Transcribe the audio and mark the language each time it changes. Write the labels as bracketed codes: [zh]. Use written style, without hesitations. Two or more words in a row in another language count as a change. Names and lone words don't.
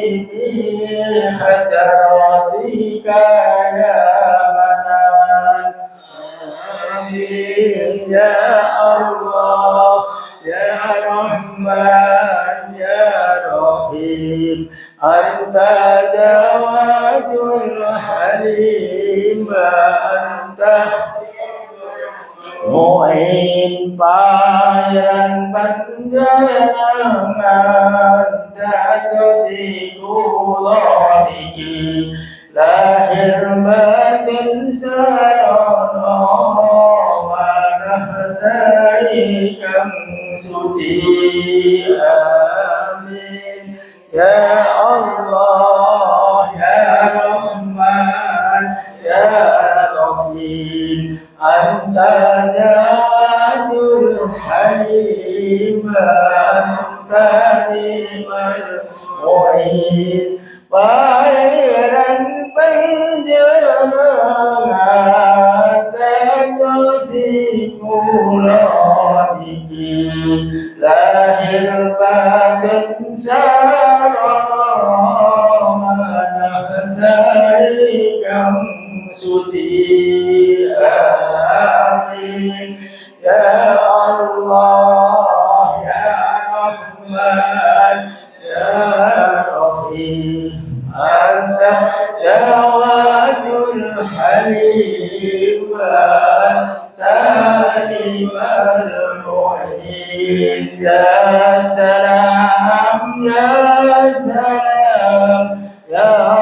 [ar] بحضرتك يا منان آمين يا الله يا رحمن يا رحيم أنت جواد الحليم أنت [jv] Mu'in pangeran panjenengan dados kula niki lahir batin sarana manah sari kang suci [ar] آمين يا الله يا رحمن يا رحيم أنت جاد الحليم أنت نعم المعين Pangeran [jv] panjenengan dados kula niki lahir batin sarana manah sari kang suci [ar] آمين يا الله يا رحمن يا رحيم أنت جواد الحليم أنت لمن معين يا سلام يا سلام يا salam ya